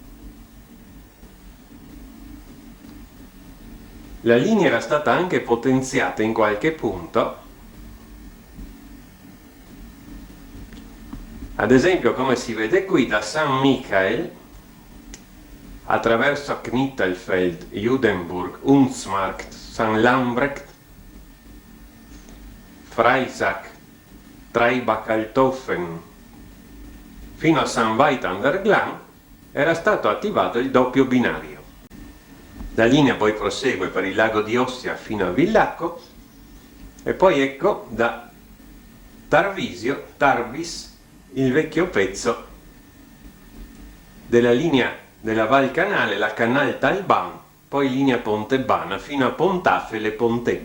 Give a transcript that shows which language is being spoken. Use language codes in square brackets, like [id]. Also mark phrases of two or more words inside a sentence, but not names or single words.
[it] La linea era stata anche potenziata in qualche punto, ad esempio come si vede qui da San Michael attraverso Knittelfeld, Judenburg, Unzmarkt, St. Lambrecht, Freisach, Traibach-Althofen fino a St. Veit an der Glan era stato attivato il doppio binario. La linea poi prosegue per il lago di Ostia fino a Villacco e poi ecco da Tarvisio, Tarvis, il vecchio pezzo della linea della Val Canale, la Canal Talban, poi linea Pontebana fino a Pontafel e Pontebba.